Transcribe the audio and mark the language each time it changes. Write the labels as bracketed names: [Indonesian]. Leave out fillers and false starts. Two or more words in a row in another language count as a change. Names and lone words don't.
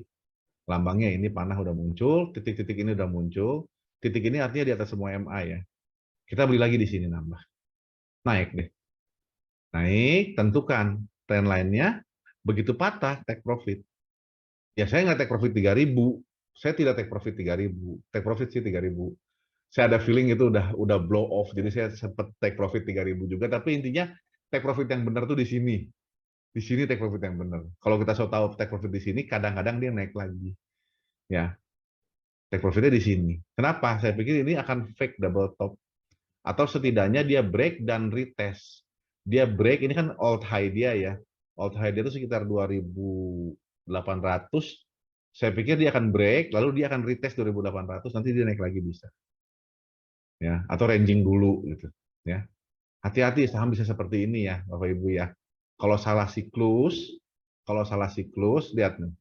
[Indonesian] Lambangnya ini panah udah muncul, titik-titik ini udah muncul. Titik ini artinya di atas semua MA ya. Kita beli lagi di sini nambah. Naik deh. Naik, tentukan [English] trend line- [Indonesian] nya. Begitu patah, [English] take profit. [Indonesian] Ya saya nggak [English] take profit [Indonesian] 3.000. Saya tidak [English] take profit [Indonesian] 3.000. [English] Take profit [Indonesian] sih 3.000. Saya ada feeling itu udah [English] blow off. [Indonesian] Jadi saya sempat [English] take profit [Indonesian] 3.000 juga. Tapi intinya [English] take profit [Indonesian] yang benar tuh di sini. Di sini [English] take profit [Indonesian] yang benar. Kalau kita tahu [English] take profit [Indonesian] di sini, kadang-kadang dia naik lagi. Ya, take profitnya di sini. Kenapa? Saya pikir ini akan [English] fake double top. [Indonesian] Atau setidaknya dia break dan retest. Dia break, ini kan [English] old high [Indonesian] dia ya. [English] Old high [Indonesian] dia itu sekitar 2.800. Saya pikir dia akan break, lalu dia akan retest 2.800, nanti dia naik lagi bisa. Ya, atau ranging dulu gitu. Ya. Hati-hati saham bisa seperti ini ya, Bapak Ibu ya. Kalau salah siklus, lihat nih.